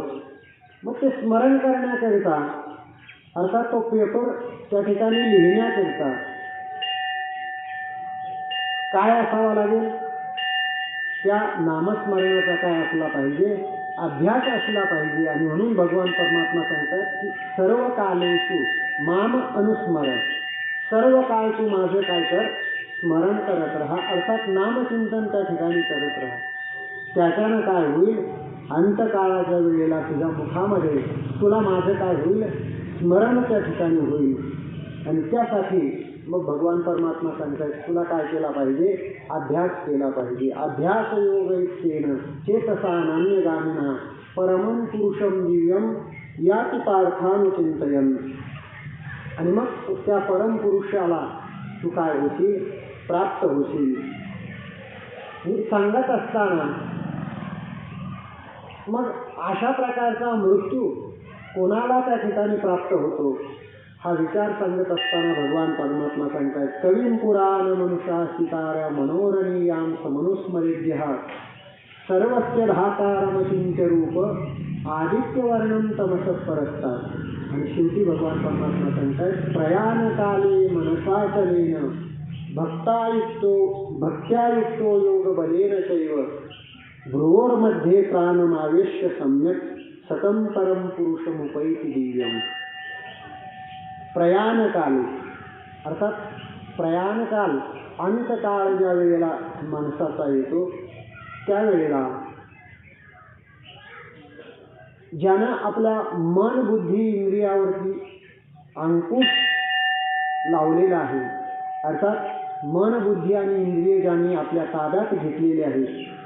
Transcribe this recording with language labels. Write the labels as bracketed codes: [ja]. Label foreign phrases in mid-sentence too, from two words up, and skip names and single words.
[mr] मग ते स्मरण करण्याकरिता अर्थात तो पेपर त्या ठिकाणी लिहिण्याकरिता काय असावा लागेल? त्या नामस्मरणाचा काय असला पाहिजे? अभ्यास असला पाहिजे. आणि म्हणून भगवान परमात्मा सांगतात की [sa] सर्व कालेषु माम अनुस्मरण, [mr] सर्व काळ तू माझं काय कर? स्मरण करत राहा. अर्थात नामचिंतन त्या ठिकाणी करत राहा. त्याच्यानं काय होईल? अंतकाळाच्या वेळेला तुझ्या मुखामध्ये तुला माझं काय होईल? स्मरण त्या ठिकाणी होईल. आणि त्यासाठी मग भगवान परमात्मा सांगतात तुला काय केला पाहिजे? अभ्यास केला पाहिजे. [sa] अभ्यास योगैक्येन चेतसा नान्यगामिना परमं पुरुषं दिव्यं याति पार्थानुचिंतयन्. [mr] आणि मग त्या परम पुरुषाला तू काय होशील? प्राप्त होशील. हे सांगत असताना मग अशा प्रकारचा मृत्यू कोणाला त्या ठिकाणी प्राप्त होतो हा विचार सांगत असताना भगवान परमात्मा सांगतात [sa] कवीं पुराण मनुषा सितारा मनोरणीयां समनुस्मरेभ्यः सर्वस्य धातारमचिंत्य रूप आदित्यवर्णं तमसः परस्तात्. [mr] आणि शेवटी भगवान परमात्मा सांगतात [sa] प्रयाणकाले मनसाचलेन भक्त्यायुक्तो योगबलेन चैव भ्रुवोर्मध्ये प्राणमावेश्य सम्यक् सतं परम पुरुषमुपैति दिव्यम्. [mr] प्रयाणकाल अर्थात प्रयाणकाल अंतकाळ ज्या वेळेला माणसाचा येतो त्यावेळेला ज्यानं आपल्या मन बुद्धी इंद्रियावरती अंकुश लावलेला आहे, अर्थात मन बुद्धी आणि इंद्रिय ज्यांनी आपल्या ताब्यात घेतलेले आहेत,